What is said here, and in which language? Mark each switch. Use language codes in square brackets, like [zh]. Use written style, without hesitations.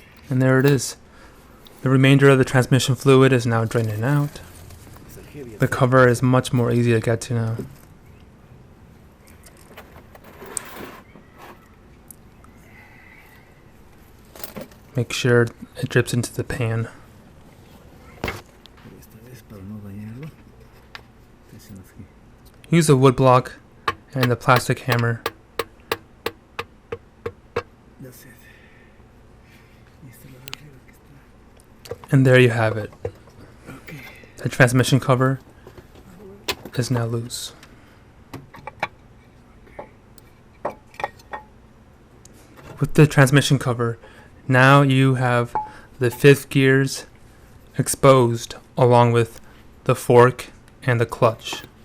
[en] And there it is. The remainder of the transmission fluid is now draining out. The cover is much more easy to get to now. Make sure it drips into the pan. [es] Esta vez, para no dañarlo, te hacen así. [en] Use a wood block and a plastic hammer. That's it. [es] Y esta la de arriba que está. [en] And there you have it. Okay. The transmission cover is now loose. With the transmission cover, now you have the 5th gears exposed along with the fork and the clutch.